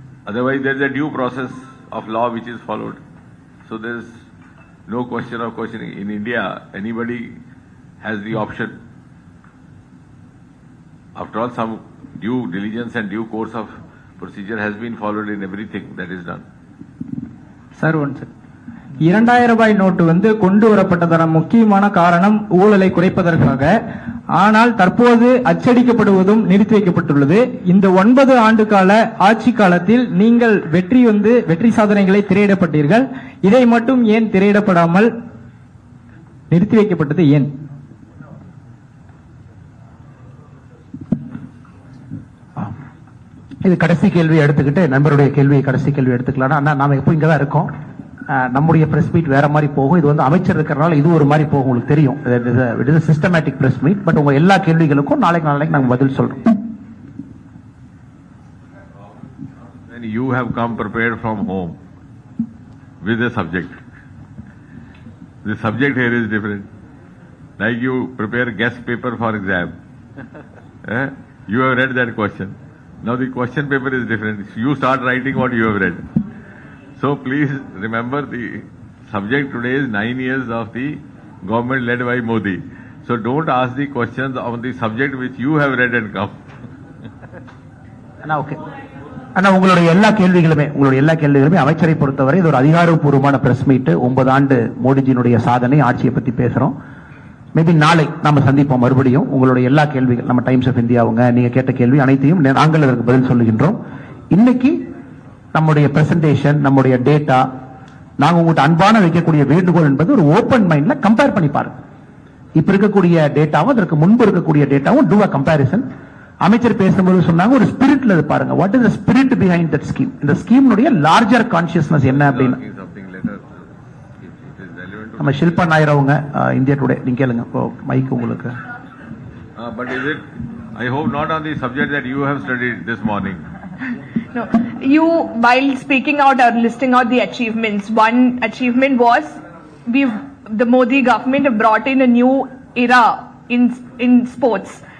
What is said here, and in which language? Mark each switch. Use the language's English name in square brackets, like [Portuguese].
[English] Otherwise, there is a due process of law which is followed. So there is no question of questioning. In India, anybody has the option. After all, some due diligence and due course of procedure has been followed in everything that is done. Sir, one second. [Tamil] 2000 ரூபாய் note வந்து கொண்டு வரப்பட்டதான முக்கியமான காரணம் ஊழலை குறைப்பதற்காக. ஆனால் தற்போது அச்சடிக்கப்படுவதும் நிறுத்தி வைக்கப்பட்டுள்ளது. இந்த 9 ஆண்டு கால ஆட்சி காலத்தில் நீங்கள் வெற்றி சாதனைகளை திரையிடப்பட்டீர்கள். இதை மட்டும் ஏன் திரையிடப்படாமல் நிறுத்தி வைக்கப்பட்டது ஏன்? இது கடைசி கேள்வியை எடுத்துக்கிட்டு நண்பருடைய கேள்வியை கடைசி கேள்வி எடுத்துக்கலாம். நாம எப்போ இங்க தான் இருக்கோம். நம்முடைய பிரஸ் மீட் வேற மாதிரி போகும். இது வந்து அமைச்சர் இருக்கிறனால இது ஒரு மாதிரி போகும். உங்களுக்கு தெரியும், [English] It is systematic press meet. [Tamil] But உங்க எல்லா கேள்விகளுக்கும் நாளைக்கு நாங்க பதில் சொல்றோம். [English] When you have come prepared from home with a subject, the subject here is different. Like you prepare guest paper for exam. You have read that question. Now the question paper is different. You start writing what you have read. So please remember the subject today is 9 years of the government led by Modi. So don't ask the questions on the subject which you have read and come. [Tamil] Okay அண்ணா, உங்களுடைய எல்லா கேள்விகளுமே அமைச்சரை பொறுத்தவரை இது ஒரு அதிகாரப்பூர்வமான press meet. 9 ஆண்டு மோடிஜியினுடைய சாதனை, ஆட்சியை பத்தி பேசுறோம். மேபி நாளை நாம சந்திப்போம் மறுபடியும். உங்களுடைய எல்லா கேள்விகள், நம்ம டைம்ஸ் ஆஃப் இந்தியா நீங்க கேட்ட கேள்வி அனைத்தையும் நாங்கள் அதற்கு பதில் சொல்லுகின்றோம். இன்னைக்கு நம்முடைய பிரசன்டேஷன், நம்முடைய டேட்டா, நாங்க உங்கள்கிட்ட அன்பான வைக்கக்கூடிய வேண்டுகோள் என்பது ஒரு ஓபன் மைண்ட்ல கம்பேர் பண்ணி பாருங்க. இப்ப இருக்கக்கூடிய டேட்டாவும் அதற்கு முன்பு இருக்கக்கூடிய டேட்டாவும் [English] Do a comparison. [Tamil] அமைச்சர் பேசும்போது சொன்னாங்க ஒரு ஸ்பிரிட்ல பாருங்க. [English] What is the spirit behind that scheme? [Tamil] இந்த ஸ்கீம்னுடைய லார்ஜர் கான்ஷியஸ்னஸ் என்ன அப்படின்னு நம்ம ஷில்பா நாயர் அவங்க இந்தியா டுடே நீங்க கேளுங்க. இப்போ மைக் உங்களுக்கு. [English] But is it, I hope not on the subject that you have studied this morning. No, you, while speaking out or listing out the achievements, one achievement was the Modi government have brought in a new era in sports.